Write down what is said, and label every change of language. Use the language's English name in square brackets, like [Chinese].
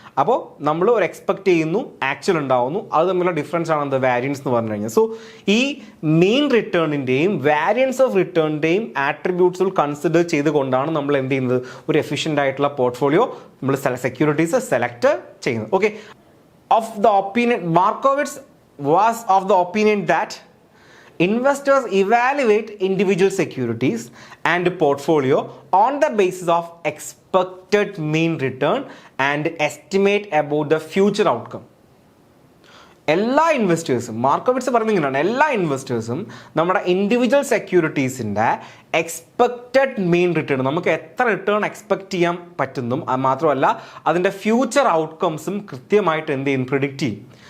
[Malayalam] അപ്പോൾ നമ്മൾ ഒരു എക്സ്പെക്ട് ചെയ്യുന്നു, ആക്ച്വൽ ഉണ്ടാവുന്നു, അത് തമ്മിലുള്ള ഡിഫറൻസ് ആണ് എന്ത്, വാരിയൻസ് എന്ന് പറഞ്ഞു കഴിഞ്ഞാൽ. സോ ഈ മീൻ റിട്ടേണിൻ്റെയും വാരിയൻസ് ഓഫ് റിട്ടേണിൻ്റെയും ആട്രിബ്യൂട്ട്സുകൾ കൺസിഡർ ചെയ്തുകൊണ്ടാണ് നമ്മൾ എന്ത് ചെയ്യുന്നത്, ഒരു എഫിഷ്യൻ്റ് ആയിട്ടുള്ള പോർട്ട്ഫോളിയോ നമ്മൾ സെക്യൂരിറ്റീസ് സെലക്ട് ചെയ്യുന്നത്. [English] Okay, of the opinion, Markowitz was of the opinion that investors evaluate individual securities and portfolio on the basis of expected mean return and estimate about the future outcome. [Malayalam] എല്ലാ ഇൻവെസ്റ്റേഴ്സും, മാർക്കോവിറ്റ്സ് പറയുന്നത് ഇങ്ങനെയാണ്, എല്ലാ ഇൻവെസ്റ്റേഴ്സും നമ്മുടെ individual സെക്യൂരിറ്റീസിൻ്റെ expected മീൻ return, നമുക്ക് എത്ര return expect ചെയ്യാൻ പറ്റുന്നും മാത്രമല്ല അതിൻ്റെ ഫ്യൂച്ചർ ഔട്ട്കംസും കൃത്യമായിട്ട് എന്ത് ചെയ്യും, പ്രിഡിക്റ്റ് ചെയ്യും.